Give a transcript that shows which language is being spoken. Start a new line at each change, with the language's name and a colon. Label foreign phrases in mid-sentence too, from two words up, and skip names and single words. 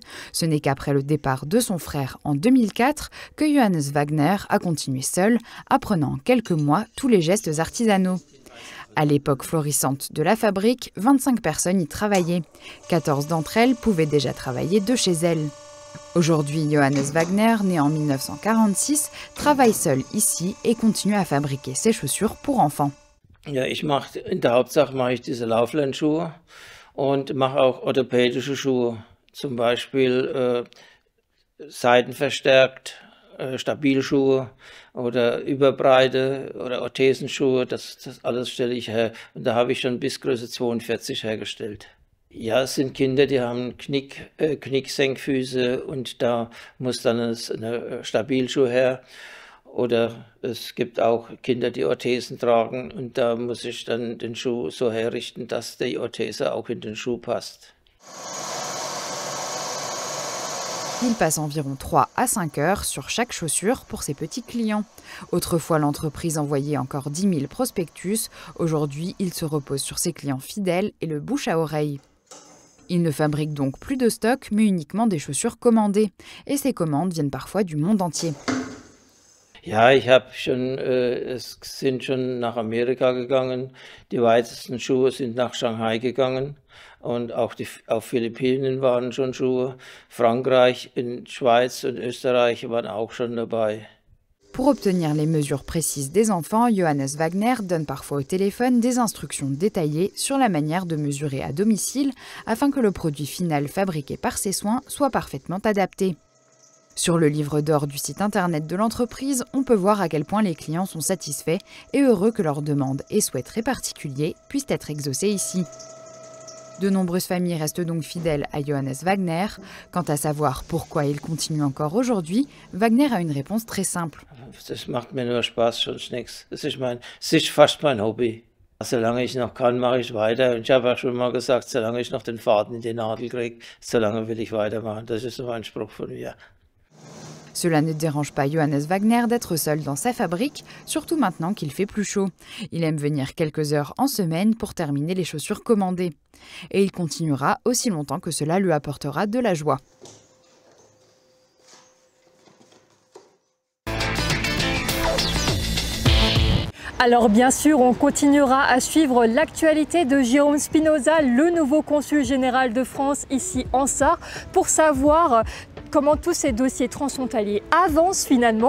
French: Ce n'est qu'après le départ de son frère en 2004 que Johannes Wagner a continué seul, apprenant en quelques mois tous les gestes artisanaux. À l'époque florissante de la fabrique, 25 personnes y travaillaient. 14 d'entre elles pouvaient déjà travailler de chez elles. Aujourd'hui, Johannes Wagner, né en 1946, travaille seul ici et continue à fabriquer ses chaussures pour enfants.
German: Ja, in der Hauptsache mache ich diese Lauflernschuhe und mache auch orthopädische Schuhe, zum Beispiel seitenverstärkt, Stabilschuhe oder Überbreite oder Orthesenschuhe, das alles stelle ich her. Und da habe ich schon bis Größe 42 hergestellt. Ja, es sind Kinder, die haben Knicksenkfüße und da muss dann eine Stabilschuhe her. Oder es gibt auch Kinder, die Orthesen tragen und da muss ich dann den Schuh so herrichten, dass die Orthese auch in den Schuh passt.
French: Il passe environ 3 à 5 heures sur chaque chaussure pour ses petits clients. Autrefois, l'entreprise envoyait encore 10 000 prospectus. Aujourd'hui, il se repose sur ses clients fidèles et le bouche à oreille. Il ne fabrique donc plus de stock, mais uniquement des chaussures commandées. Et ces commandes viennent parfois du monde entier.
German: Ja, es sind schon nach Amerika gegangen. Die weitesten Schuhe sind nach Shanghai gegangen. Und auch auf Philippinen waren schon Schuhe. Frankreich, in Schweiz und Österreich waren auch schon dabei.
French: Pour obtenir les mesures précises des enfants, Johannes Wagner donne parfois au téléphone des instructions détaillées sur la manière de mesurer à domicile afin que le produit final fabriqué par ses soins soit parfaitement adapté. Sur le livre d'or du site internet de l'entreprise, on peut voir à quel point les clients sont satisfaits et heureux que leurs demandes et souhaits très particuliers puissent être exaucés ici. De nombreuses familles restent donc fidèles à Johannes Wagner. Quant à savoir pourquoi il continue encore aujourd'hui, Wagner a une réponse très simple.
German: Das macht mir nur Spaß, sonst nichts. Es ist fast mein Hobby. Solange ich noch kann, mache ich weiter. Und ich habe auch schon mal gesagt, solange ich noch den Faden in die Nadel kriege, solange will ich weitermachen. Das ist so ein Spruch von mir.
French: Cela ne dérange pas Johannes Wagner d'être seul dans sa fabrique, surtout maintenant qu'il fait plus chaud. Il aime venir quelques heures en semaine pour terminer les chaussures commandées. Et il continuera aussi longtemps que cela lui apportera de la joie. Alors bien sûr, on continuera à suivre l'actualité de Jérôme Spinoza, le nouveau consul général de France ici en Sarre, pour savoir comment tous ces dossiers transfrontaliers avancent finalement.